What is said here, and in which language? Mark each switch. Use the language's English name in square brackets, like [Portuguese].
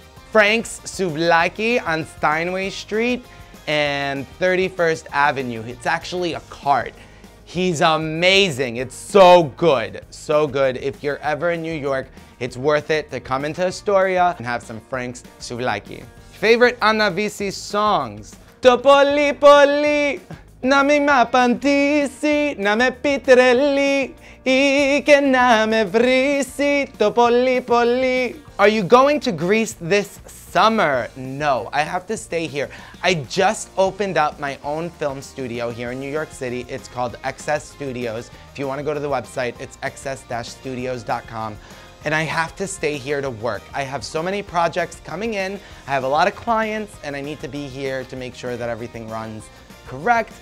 [English] Frank's Souvlaki on Steinway Street and 31st Avenue. It's actually a cart. He's amazing. It's so good. So good. If you're ever in New York, it's worth it to come into Astoria and have some Frank's Souvlaki. Favorite Anna Vissi songs? [Greek] Το πολύ πολύ να μην μ' απαντήσει, να με πει τρελή ή και να με βρίσει. Το πολύ πολύ. [English] Are you going to Greece this summer? No, I have to stay here. I just opened up my own film studio here in New York City. It's called XS Studios. If you want to go to the website, it's xs-studios.com. And I have to stay here to work. I have so many projects coming in, I have a lot of clients, and I need to be here to make sure that everything runs correct.